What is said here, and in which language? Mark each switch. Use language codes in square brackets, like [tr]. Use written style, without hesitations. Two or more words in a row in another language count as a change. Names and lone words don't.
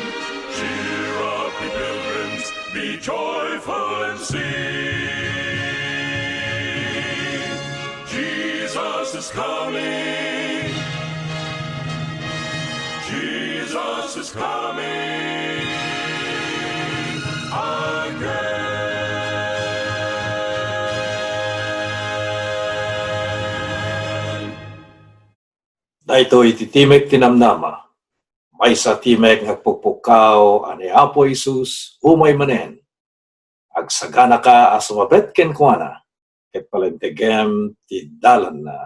[en] Cheer up, ye pilgrims, be joyful and sing. Jesus is coming. Jesus is coming again. [ilo] Dahito ititimek tinamnama, may sa timek ngagpupukao ani Apo Isus umay manen. Agsagana ka asumabet ken kuana, ket palentegem ti dalan na.